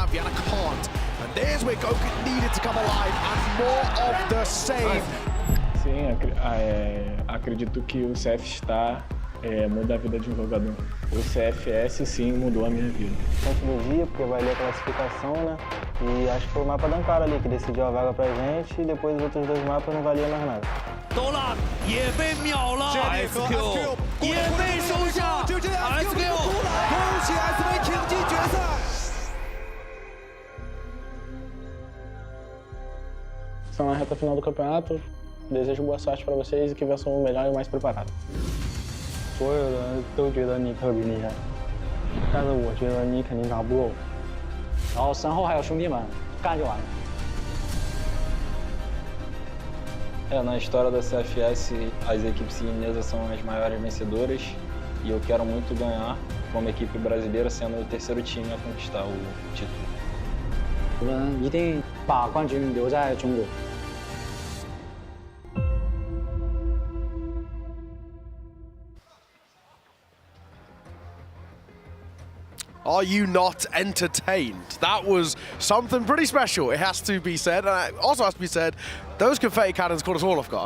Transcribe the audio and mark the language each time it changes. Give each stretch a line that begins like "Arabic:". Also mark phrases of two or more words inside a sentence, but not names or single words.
Portuguese: Sim, acredito que o CFStar muda a vida de um jogador. O CFS sim mudou a minha vida. Tanto no dia, porque vai ler a classificação, né? E acho que foi o mapa da Ankara ali que decidiu a vaga pra gente e depois os outros dois mapas não valiam mais nada.
Chinese: 多拉也被秒了 ，SQ 也被收下 ，SQ 恭喜 SV 挺进决赛。
Portuguese: Estão na reta final do campeonato. Desejo boa sorte para vocês e que vençam o melhor e o mais preparado.
Chinese: 所有人都觉得你特别厉害，但是我觉得你肯定打不过我。然后身后还有兄弟们，干就完了。
Portuguese: Na história da CFS, as equipes chinesas são as maiores vencedoras e eu quero muito ganhar como equipe brasileira, sendo o terceiro time a conquistar o título.
Chinese: 我们一定把冠军留在中国。
English: Are you not entertained? That was something pretty special, it has to be said. And it also has to be said, those confetti cannons caught us all off guard.